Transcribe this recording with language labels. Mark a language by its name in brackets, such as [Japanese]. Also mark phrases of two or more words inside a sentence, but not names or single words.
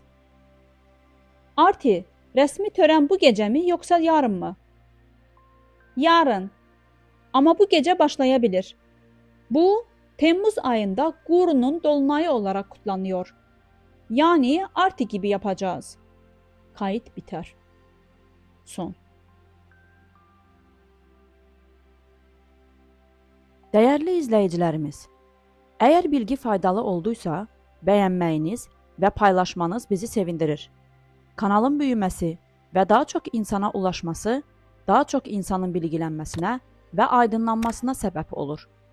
[Turkish] Artie, resmi tören bu gece mi yoksa yarın mı? Yarın. Ama bu gece başlayabilir. Bu, Temmuz ayında Guru'nun dolunayı olarak kutlanıyor. Yani Artie gibi yapacağız. Kayıt biter. Son. [Azerbaijani] Dəyərli izləyicilərimiz, əgər bilgi faydalı olduysa, bəyənməyiniz və paylaşmanız bizi sevindirir. [Turkish] Kanalın büyüməsi və daha çox insana ulaşması, daha çox insanın bilgilənməsinə və aydınlanmasına səbəb olur.